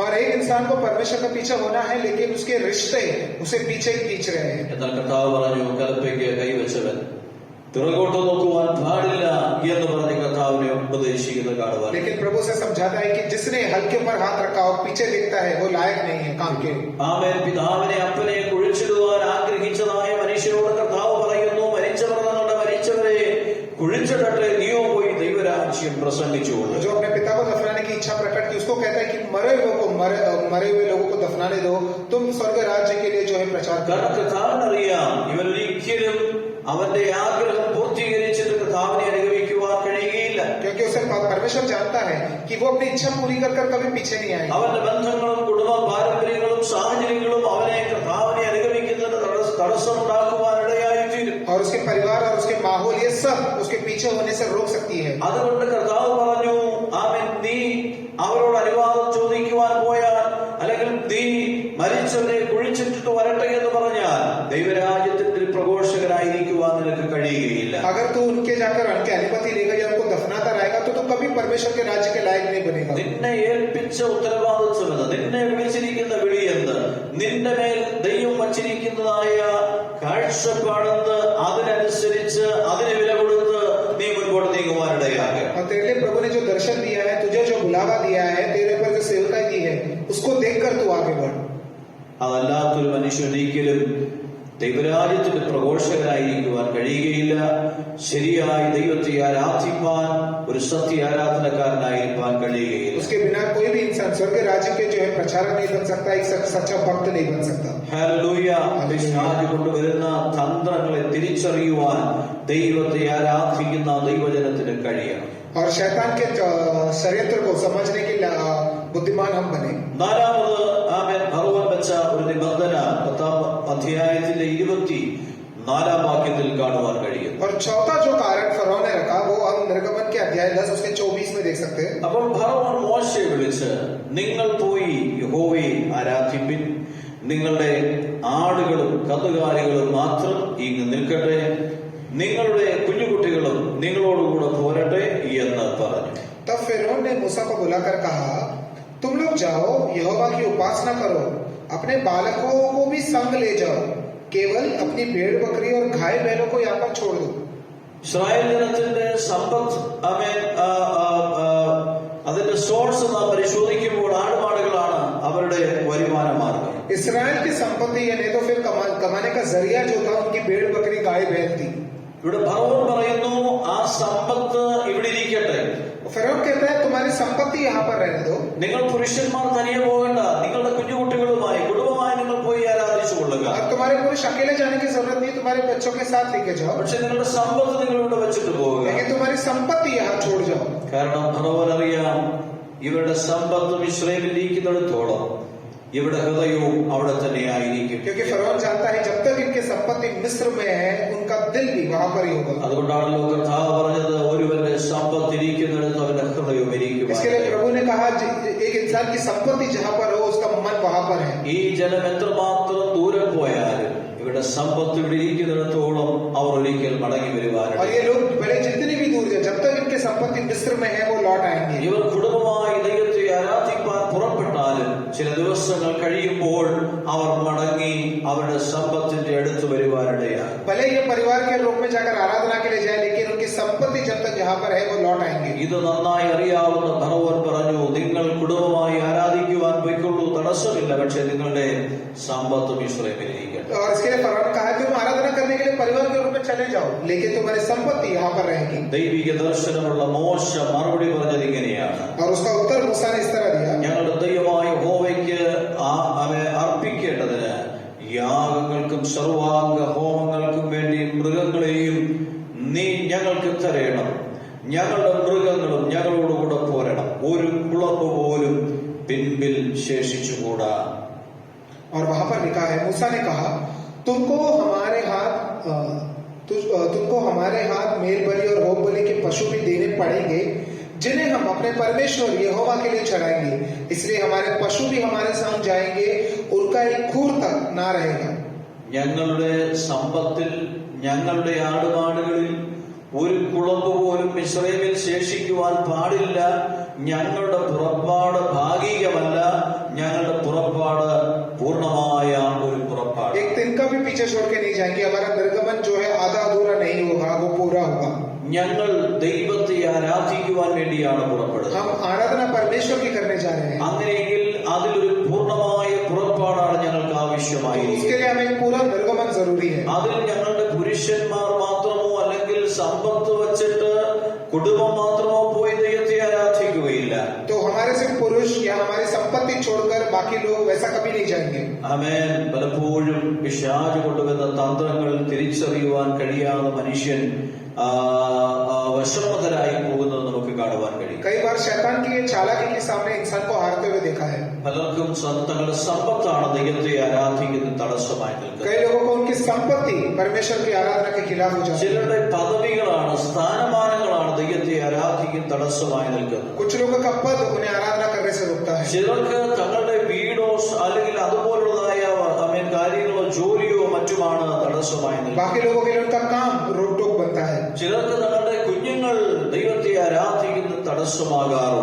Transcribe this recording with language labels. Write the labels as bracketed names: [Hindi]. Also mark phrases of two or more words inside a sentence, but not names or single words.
[Hindi] और एक इंसान को परमेश्वर का पीछे होना है, लेकिन उसके रिश्ते उसे पीछे खींच रहे हैं। [Malayalam] എന്നാൽ കർത്താവ് പറഞ്ഞു, കലപ്പയ്ക്ക് കൈവച്ചവൻ പിറകോട്ട് നോക്കുവാൻ പാടില്ല എന്ന് പറഞ്ഞ് കർത്താവിനെ ഉപദേശിക്കുന്നത് കാണുവാൻ. [Hindi] लेकिन प्रभु से समझाता है कि जिसने हल्के पर हाथ रखा और पीछे देखता है वो लायक नहीं है काम के. [Malayalam] ആമേൻ. പിതാവിനെ അപ്പനെ കുഴിച്ചിടുവാൻ ആഗ്രഹിച്ചതായ മനുഷ്യരോട് കർത്താവ് പറയുന്നു, മരിച്ചവർ തങ്ങളുടെ മരിച്ചവരെ കുഴിച്ചിടട്ടെ, നീയോ പോയി ദൈവരാജ്യം പ്രസംഗിച്ചുകൊണ്ട്. [Hindi] जो अपने पिता को दफनाने की इच्छा प्रकट की, उसको कहता है कि मरे हुए लोगों को दफनाने दो, तुम स्वर्ग राज्य के लिए जो है प्रचार करो. [Malayalam] കാരണം കർത്താവിനറിയാം ഇവരൊരിക്കലും അവന്റെ ആഗ്രഹം പൂർത്തീകരിച്ചിട്ട് കർത്താവിനെ അനുഗമിക്കുവാൻ കഴിയുകയില്ല. [Hindi] क्योंकि उसे परमेश्वर जानता है कि वो अपनी इच्छा पूरी कर कभी पीछे नहीं आएगा. [Malayalam] അവന്റെ ബന്ധങ്ങളും കുടുംബ പാരമ്പര്യങ്ങളും സാഹചര്യങ്ങളും അവനെ കർത്താവിനെ അനുഗമിക്കുന്നതിന് തടസ്സമുണ്ടാക്കുവാൻ ഇടയായിത്തീരും. [Hindi] और उसके परिवार और उसके माहौल ये सब उसके पीछे होने से रोक सकती है. [Malayalam] അതുകൊണ്ട് കർത്താവ് പറഞ്ഞു, ആമേൻ, നീ അവരോട് അനുവാദം ചോദിക്കുവാൻ പോയാൽ, അല്ലെങ്കിൽ നീ മരിച്ചവരെ കുഴിച്ചിട്ടിട്ട് വരട്ടെ എന്ന് പറഞ്ഞാൽ ദൈവരാജ്യത്തിന്റെ പ്രഘോഷകരായിരിക്കുവാൻ നിനക്ക് കഴിയുകയില്ല. [Hindi] अगर तू उनके जाकर उनकी अनुमति लेगा या उनको दफनाता रहेगा तो तू कभी परमेश्वर के राज्य के लायक नहीं बनेगा. [Malayalam] നിന്നെ ഏൽപ്പിച്ച ഉത്തരവാദിത്വം എന്ത്, നിന്നെ വിളിച്ചിരിക്കുന്ന വിളി എന്ത്, നിന്റെ മേൽ ദൈവം വച്ചിരിക്കുന്നതായ കാഴ്ചപ്പാടെന്ന്, അതിനനുസരിച്ച് അതിന് വില കൊടുത്ത് നീ മുൻപോട്ട് നീങ്ങുവാനിടയാകുക. [Hindi] और तेरे लिए प्रभु ने जो दर्शन दिया है, तुझे जो बुलावा दिया है, तेरे ऊपर जो सेवकाई दी है, उसको देखकर तू आगे बढ़. [Malayalam] അതല്ലാത്തൊരു മനുഷ്യൻ ഒരിക്കലും ദൈവരാജ്യത്തിന്റെ പ്രഘോഷകരായിരിക്കുവാൻ കഴിയുകയില്ല. ശരിയായി ദൈവത്തെ ആരാധിപ്പാൻ, ഒരു സത്യ ആരാധനക്കാരനായിരിക്കാൻ കഴിയുകയില്ല. [Hindi] उसके बिना कोई भी इंसान स्वर्ग राज्य के जो है प्रचारक नहीं बन सकता, एक सच्चा भक्त नहीं बन सकता. [Malayalam] ഹല്ലേലൂയ. പിശാച് കൊണ്ടുവരുന്ന തന്ത്രങ്ങളെ തിരിച്ചറിയുവാൻ ദൈവത്തെ ആരാധിക്കുന്ന ദൈവജനത്തിന് കഴിയണം. [Hindi] और शैतान के षड्यंत्र को समझने के बुद्धिमान हम बने. [Malayalam] നാലാമത് ആമേൻ ഭഗവാൻ വെച്ച ഒരു നിബന്ധന 10-ാം അധ്യായത്തിന്റെ 24-ാം വാക്യത്തിൽ കാണുവാൻ കഴിയും. [Hindi] और चौथा जो कारण फरौन ने रखा वो हम निर्गमन के अध्याय 10 उसके 24 में देख सकते हैं. [Malayalam] അപ്പോൾ ഭഗവാൻ മോശയെ വിളിച്ച്, നിങ്ങൾ പോയി യഹോവയെ ആരാധിപ്പിൻ, നിങ്ങളുടെ ആടുകളും കന്നുകാലികളും മാത്രം ഇങ്ങ് നിൽക്കട്ടെ, നിങ്ങളുടെ കുഞ്ഞുകുട്ടികളും നിങ്ങളോടുകൂടെ പോരട്ടെ എന്ന് പറഞ്ഞു. [Hindi] तब फिरौन ने मूसा को बुलाकर कहा, तुम लोग जाओ, यहोवा की उपासना करो, अपने बालकों को भी संग ले जाओ, केवल अपनी भेड़ बकरी और गाय बैलों को यहाँ पर छोड़ दो. [Malayalam] ഇസ്രായേൽ ജനത്തിന്റെ സമ്പത്ത് അതിന്റെ സോഴ്സ് നാം പരിശോധിക്കുമ്പോൾ ആടുമാടുകളാണ് അവരുടെ വരുമാന മാർഗം. [Hindi] इसराइल की संपत्ति या नहीं तो फिर कमाने का जरिया जो था उनकी भेड़ बकरी गाय बैल थी. [Malayalam] ഇവിടെ ഫറവോൻ പറയുന്നു, ആ സമ്പത്ത് ഇവിടെ ഇരിക്കട്ടെ. [Hindi] फिरौन कहता है तुम्हारी संपत्ति यहाँ पर रहने दो. [Malayalam] നിങ്ങൾ പുരുഷന്മാർ തനിയെ പോകണ്ട, നിങ്ങളുടെ കുഞ്ഞുകുട്ടികളുമായി കുടുംബമായി നിങ്ങൾ പോയി ആരാധിച്ചു കൊള്ളുക. [Hindi] और तुम्हारे पुरुष अकेले जाने की जरूरत नहीं, तुम्हारे बच्चों के साथ लेके जाओ. [Malayalam] പക്ഷെ നിങ്ങളുടെ സമ്പത്ത് നിങ്ങൾ ഇവിടെ വെച്ചിട്ട് പോവുക. [Hindi] लेकिन तुम्हारी संपत्ति यहाँ छोड़ जाओ. [Malayalam] കാരണം ഫറവോൻ അറിയാം, ഇവരുടെ സമ്പത്ത് ഇസ്രായേലിൽ ഇരിക്കുന്നിടത്തോളം ഇവിടെ ഹൃദയവും അവിടെ തന്നെ ആയിരിക്കും. [Hindi] क्योंकि फरौन जानता है जब तक इनकी संपत्ति मिस्र में है उनका दिल भी वहां पर ही होगा. [Malayalam] അതുകൊണ്ടാണല്ലോ കർത്താവ് പറഞ്ഞത്, ഒരുവന്റെ സമ്പത്ത് ഇരിക്കുന്നിടത്ത് അവന്റെ ഹൃദയവും ഇരിക്കും. [Hindi] इसके लिए प्रभु ने कहा एक इंसान की संपत्ति जहां पर हो उसका मन वहां पर है. [Malayalam] ഈ ജനം എത്രമാത്രം ദൂരം പോയാലും ഇവരുടെ സമ്പത്ത് ഇവിടെ ഇരിക്കുന്നിടത്തോളം അവർ ഒരിക്കൽ മടങ്ങി വരുവാനാണ്. [Hindi] और ये लोग भले जितनी भी दूर जाए, जब तक इनकी संपत्ति मिस्र में है वो लौट आएंगे. [Malayalam] ഇവർ കുടുംബമായി ദൈവത്തെ ആരാധിക്കാൻ പുറപ്പെട്ടാലും ചില ദിവസങ്ങൾ കഴിയുമ്പോൾ അവർ മടങ്ങി അവരുടെ സമ്പത്തിന്റെ അടുത്ത് വരുവാനിടയാണ്. [Hindi] भले ये परिवार के रूप में जाकर आराधना के लिए जाए, लेकिन उनकी संपत्ति जब तक यहाँ पर है वो लौट आएंगे. [Malayalam] ഇത് നന്നായി അറിയാവുന്ന ഫറവോൻ പറഞ്ഞു, നിങ്ങൾ കുടുംബമായി ആരാധിക്കുവാൻ പോയിക്കൊള്ളൂ, തടസ്സമില്ല, പക്ഷെ നിങ്ങളുടെ സമ്പത്ത് ഇസ്രായേലിരിക്കട്ടെ. [Hindi] और इसके लिए फरौन ने कहा तुम आराधना करने के लिए परिवार के रूप में चले जाओ, लेकिन तुम्हारी संपत्ति यहाँ पर रहेगी. [Malayalam] ദൈവിക ദർശനമുള്ള മോശ മറുപടി പറഞ്ഞത് ഇങ്ങനെയാണ്. [Hindi] और उसका उत्तर मूसा ने इस तरह दिया, [Malayalam] ഞങ്ങളുടെ ദൈവമായ യഹോവയ്ക്ക് അവയെ അർപ്പിക്കേണ്ടതിന് യാഗങ്ങൾക്കും സർവാംഗ ഹോമങ്ങൾക്കും വേണ്ടി മൃഗങ്ങളെയും നീ ഞങ്ങൾക്ക് തരേണം. ഞങ്ങളുടെ മൃഗങ്ങളും ഞങ്ങളോടുകൂടെ പോരണം, ഒരു കുളമ്പ് പോലും പിൻപിൽ ശേഷിച്ചുകൂടാ. [Hindi] और वहां पर लिखा है, मूसा ने कहा तुमको हमारे हाथ मेल बलि और होम बलि के पशु भी देने पड़ेंगे, जिन्हें हम अपने परमेश्वर यहोवा के लिए चढ़ाएंगे. इसलिए हमारे पशु भी हमारे साथ जाएंगे, उनका एक खूर तक ना रहेगा. [Malayalam] ഞങ്ങളുടെ സമ്പത്തിൽ, ഞങ്ങളുടെ ആടുമാടുകളിൽ ഒരു കുളമ്പ് പോലും ഇസ്രായേലിൽ ശേഷിക്കുവാൻ പാടില്ല. ഞങ്ങളുടെ പുറപ്പാട് ഭാഗികമല്ല, ഞങ്ങളുടെ പുറപ്പാട് പൂർണ്ണമായ ഒരു പുറപ്പാട്. [Hindi] एक तिनका भी पीछे छोड़ के नहीं जाएंगे. हमारा निर्गमन जो है आधा अधूरा नहीं होगा, वो पूरा होगा. [Malayalam] ഞങ്ങൾ ദൈവത്തെ ആരാധിക്കുവാൻ വേണ്ടിയാണ് പുറപ്പെടുന്നത്. [Hindi] हम आराधना परमेश्वर की करने जा रहे हैं. [Malayalam] അങ്ങനെയെങ്കിൽ അതിലൊരു പൂർണ്ണമായ പുറപ്പാടാണ് ഞങ്ങൾക്ക് ആവശ്യമായിരിക്കുന്നത്. [Hindi] उसके लिए हमें पूरा निर्गमन जरूरी है. [Malayalam] അതിൽ ഞങ്ങളുടെ പുരുഷന്മാർ മാത്രമോ അല്ലെങ്കിൽ സമ്പത്ത് വച്ചിട്ട് കുടുംബം മാത്രമോ പോയി ദൈവത്തെ ആരാധിക്കുകയില്ല. [Hindi] तो हमारे सिर्फ पुरुष या हमारी संपत्ति छोड़कर बाकी लोग वैसा कभी नहीं जाएंगे. [Malayalam] ആമേൻ. പലപ്പോഴും പിശാച് കൊണ്ടുവന്ന തന്ത്രങ്ങൾ തിരിച്ചറിയുവാൻ കഴിയാതെ മനുഷ്യൻ വിഷമതരായി പോകുന്നത് നമുക്ക് കാണുവാൻ കഴിയും. [Hindi] कई बार शैतान की ये चालाकी के सामने इंसान को हारते हुए देखा है. [Malayalam] പലർക്കും തങ്ങളുടെ സമ്പത്താണ് ദൈവത്തെ ആരാധിക്കുന്ന തടസ്സമായി നിൽക്കുന്നത്. [Hindi] कई लोगों को उनकी संपत्ति परमेश्वर की आराधना के खिलाफ हो जाती है. [Malayalam] ചിലരുടെ പദവികളാണ്, സ്ഥാനമാനങ്ങളാണ് ദൈവത്തെ ആരാധിക്കുന്ന തടസ്സമായി നിൽക്കുന്നത്. [Hindi] कुछ लोगों का पद उन्हें आराधना करने से रोकता है. [Malayalam] ചിലർക്ക് തങ്ങളുടെ വീടോ അല്ലെങ്കിൽ അതുപോലുള്ളതായ കാര്യങ്ങളോ ജോലിയോ മറ്റുമാണ് തടസ്സമായി നിൽക്കുന്നത്. [Hindi] बाकी लोगों के लिए उनका काम रोक टोक बनता है. [Malayalam] ചിലർക്ക് തങ്ങളുടെ കുഞ്ഞുങ്ങൾ ദൈവത്തെ ആരാധിക്കുന്ന തടസ്സമാകാറുണ്ട്.